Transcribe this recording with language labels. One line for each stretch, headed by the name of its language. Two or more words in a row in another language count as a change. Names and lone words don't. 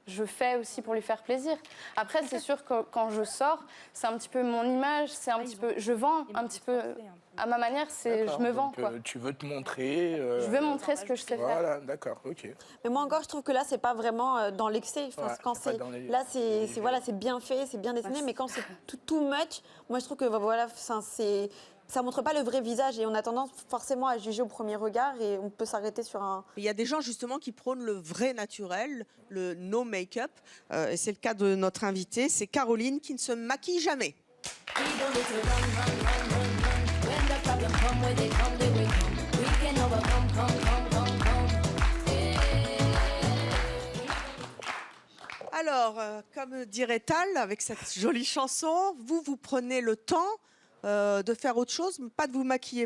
French: je fais aussi pour lui faire plaisir. Après, c'est sûr que quand je sors, c'est un petit peu mon image, c'est un petit peu, je vends un petit peu à ma manière, je me vends, quoi. Tu veux te montrer. Je veux montrer ce que je sais faire. Voilà, d'accord, ok. Mais moi encore, je trouve que là, c'est pas vraiment dans l'excès. Ouais, Quand c'est pas dans les- là, c'est bien fait, c'est bien dessiné, mais quand c'est
English: too much,
French: moi, je trouve que voilà, ça montre pas le vrai visage et on a tendance forcément à juger au premier regard et on peut s'arrêter sur un. Il y a des gens justement qui prônent le vrai naturel, le
English: no make-up.
French: Et c'est le cas de notre invitée, c'est Caroline qui ne se maquille jamais. Alors, comme dirait Tal, avec cette jolie chanson, vous prenez le temps de faire autre chose, mais pas de vous maquiller.